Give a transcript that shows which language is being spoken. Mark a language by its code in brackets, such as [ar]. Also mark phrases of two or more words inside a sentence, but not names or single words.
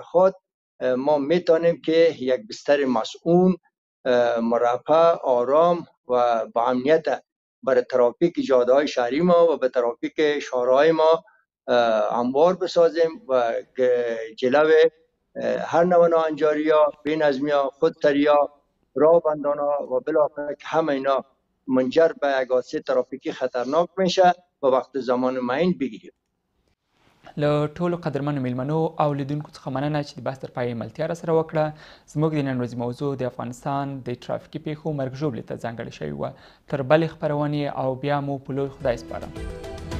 [fa] خود ما میتونیم که یک بستر مسئول مرفه آرام و با امنیت برای ترافیک جاده های شهری ما و به ترافیک شهرهای ما هموار بسازیم و جلو هر نوع ناهنجاری ها، بی‌نظمی ها، خودسری ها، راه بندان ها و بالاخره که همه اینا منجر به یک حادثه ترافیکی خطرناک میشه و وقت زمان معین بگیریم. [ps] له ټولو قدرمنو میلمنو او لیدونکو څخه مننه چې د بحث تر پایه ملتیا راسره وکړه. زموږ د نن ورځې موضوع د افغانستان د ټرافیکي پیښو مرګ ژوبلې ته ځانګړې شوې وه. تر بلې خپرونې او بیا مو په لوی خدای سپارم.